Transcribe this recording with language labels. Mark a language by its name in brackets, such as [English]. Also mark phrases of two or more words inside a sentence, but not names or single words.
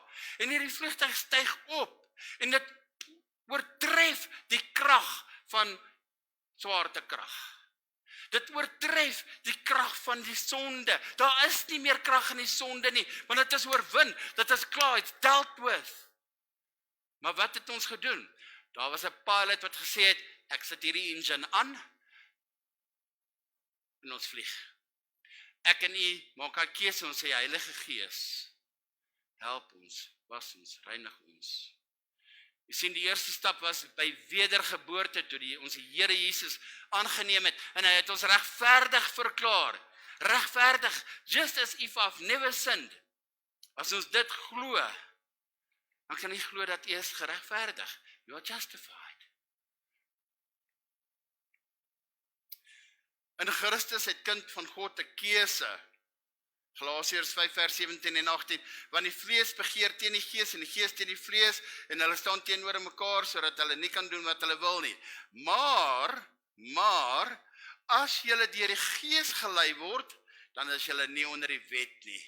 [Afrikaans] En hierdie vliegtuig styg op. En dit oortref die krag van swaartekrag. Dit oortref die krag van die sonde. Daar is nie meer krag in die sonde nie, want dit is oorwin, dit is klaar, [English] it's dealt with. [Afrikaans] Maar wat het ons gedoen? Daar was 'n pilot wat gesê het, ek sit hierdie engine aan, en ons vlieg. Ek en u maak 'n keuse, ons sê Heilige Gees, help ons, was ons, reinig ons. Jy sien, die eerste stap was by wedergeboorte, toe ons Here Jesus aangeneem het, en hy het ons regverdig verklaar. Regverdig, [English] just as if I've never sinned. [Afrikaans] As ons dit glo, dan kan nie glo dat u is geregverdig. [English] You are justified. [Afrikaans] In Christus het kind van God 'n keuse. Galasiërs 5 vers 17 en 18, want die vlees begeer teen die gees en die gees teen die vlees en hulle staan teenoor mekaar sodat hulle nie kan doen wat hulle wil nie. Maar as julle deur die gees gelei word, dan is julle nie onder die wet nie.